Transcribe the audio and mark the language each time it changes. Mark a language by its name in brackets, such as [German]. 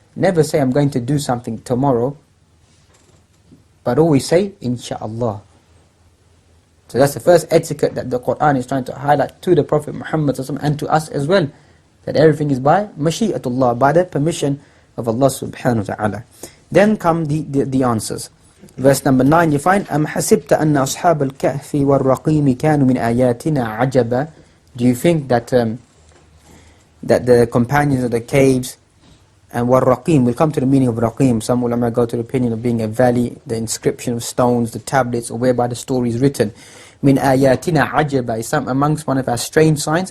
[English] Never say I'm going to do something tomorrow, but always say Insha'Allah. So that's the first etiquette that the Qur'an is trying to highlight to the Prophet Muhammad and to us as well, that everything is by mashi'atullah, by the permission of Allah subhanahu wa ta'ala. Then come the answers. [Arabic] Verse number 9 you find, أَمْ حَسِبْتَ أَنَّ أَصْحَابَ الْكَهْفِ وَالرَّقِيمِ كَانُوا مِنْ آيَاتِنَا عَجَبًا. [English] Do you think that the companions of the caves and وَالرَّقِيم, we'll come to the meaning of Raqim. Some ulama go to the opinion of being a valley, the inscription of stones, the tablets, or whereby the story is written. [Arabic] مِنْ آيَاتِنَا عَجَبًا [English] is some amongst one of our strange signs.